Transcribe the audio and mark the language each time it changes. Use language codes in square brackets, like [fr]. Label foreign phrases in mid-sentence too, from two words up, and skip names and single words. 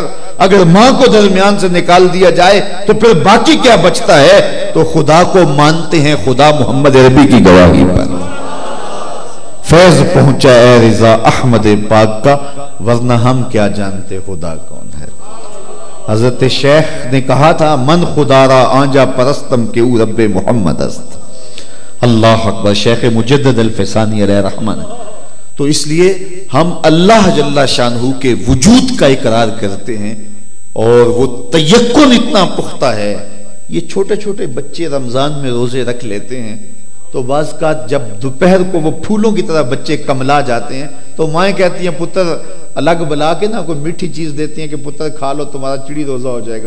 [ur] اگر ماں کو درمیان سے نکال دیا جائے تو پھر باقی کیا بچتا ہے؟ تو خدا کو مانتے ہیں خدا محمد عربی کی گواہی پر. فیض پہنچا اے رضا احمد پاک کا، ورنہ ہم کیا جانتے خدا کون ہے. حضرت شیخ نے کہا تھا [fa] من خدا را آنجا پرستم کے او رب محمد است. [ar] اللہ اکبر. [ur] شیخ مجدد الفسانی [ar] علیہ رحمن. [ur] تو اس لیے ہم اللہ جل شانہ کے وجود کا اقرار کرتے ہیں اور وہ تیقن اتنا پختہ ہے. یہ چھوٹے چھوٹے بچے رمضان میں روزے رکھ لیتے ہیں تو بعض کا جب دوپہر کو وہ پھولوں کی طرح بچے کملا جاتے ہیں تو مائیں کہتی ہیں پتر الگ بلا کے نا کوئی میٹھی چیز دیتی ہیں کہ پتر کھا لو تمہارا چڑی روزہ ہو جائے گا.